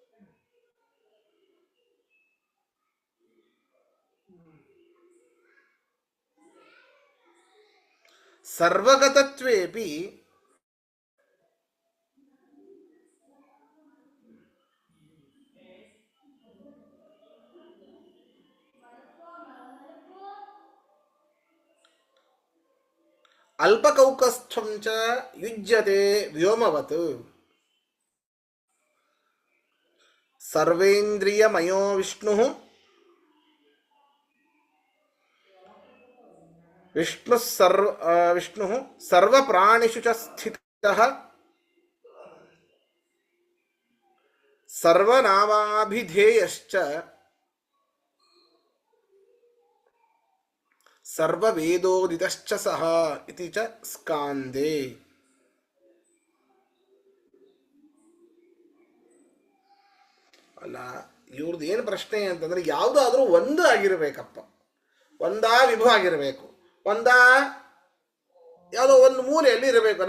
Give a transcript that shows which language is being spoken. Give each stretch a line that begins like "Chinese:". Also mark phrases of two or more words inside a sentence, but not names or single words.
Sanskrit: ಸರ್ವಗತತ್ವೇಪಿ ಅಲ್ಪಕೌಕಸ್ಥಂ ಚ ಯುಜ್ಯತೆ ವ್ಯೋಮವತ್ ಸರ್ವೇಂದ್ರಿಯಮಯೋ ವಿಷ್ಣುಃ ವಿಷ್ಣುಃ ಸರ್ವಪ್ರಾಣಿಷು ಚ ಸ್ಥಿತಃ ಸರ್ವನಾಮಾಭಿಧೇಯಶ್ಚ ಸರ್ವವೇದೋದಿತಶ್ಚ ಸಹ ಇತಿ ಚ ಸ್ಕಾಂದೇ.
Kannada: ಅಲ್ಲ, ಇವ್ರದ್ದು ಏನು ಪ್ರಶ್ನೆ ಅಂತಂದ್ರೆ ಯಾವುದಾದ್ರೂ ಒಂದು ಆಗಿರಬೇಕಪ್ಪ, ಒಂದಾ ವಿಭು ಆಗಿರಬೇಕು, ಒಂದಾ ಯಾವುದೋ ಒಂದು ಮೂಲೆಯಲ್ಲಿ ಇರಬೇಕು.